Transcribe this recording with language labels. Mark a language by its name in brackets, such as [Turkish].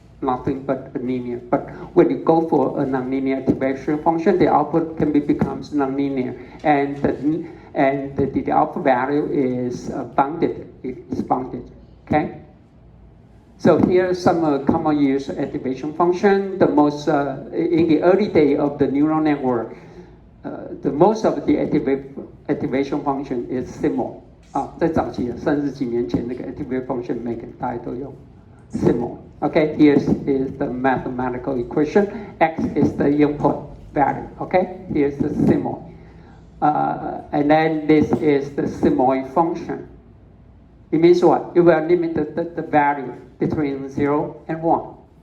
[English] Nothing but a linear. But when you go for a nonlinear activation function, the output becomes nonlinear, and the output value is bounded. It's bounded, okay? So here are some common use activation function. The most in the early day of the neural network, the most of the activation function is symbol. [Chinese] 在早期30几年前，那个 activate function 每个大家都用 symbol. [English] Okay, here is the mathematical equation. X is the input value. Okay, here's the symbol. And then this is the sigmoid function. It means what? It will limit the value between 0 and 1.